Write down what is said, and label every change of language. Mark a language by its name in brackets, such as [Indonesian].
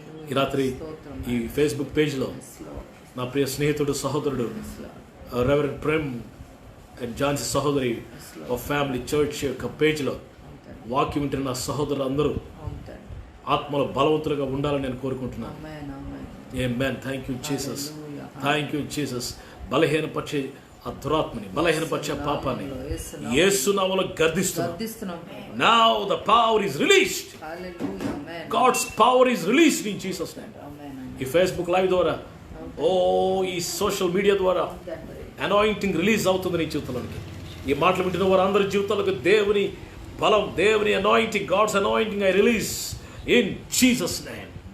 [Telugu] ఈ రాత్రి ఈ ఫేస్బుక్ పేజ్లో నా ప్రియ స్నేహితుడు, సహోదరుడు రెవరెండ్ ప్రేమ్ అండ్ జాన్సీ సహోదరి ఆఫ్ ఫ్యామిలీ చర్చ్ యొక్క పేజ్లో వాక్యం వింటున్న నా సహోదరులు అందరూ ఆత్మలో బలవంతులుగా ఉండాలని నేను కోరుకుంటున్నాను. ఆమేన్. [English] Thank you Jesus. Thank you Jesus. [Telugu] బలహీనపరిచే ఆ దురాత్మని, బలహీనపరిచే పాపాన్ని యేసు నామములో గర్దిస్తున్నాం. [English] Now the power is released. God's power is released in Jesus name. [Telugu] ఈ ఫేస్బుక్ లైవ్ ద్వారా, ఈ సోషల్ మీడియా ద్వారా అనాయింటింగ్ రిలీజ్ అవుతుంది నీ జీవితంలోకి. ఈ మాటలు వింటున్న వారు అందరి జీవితాలకు దేవుని బలం, దేవుని anointing, [English] God's anointing I release in Jesus name.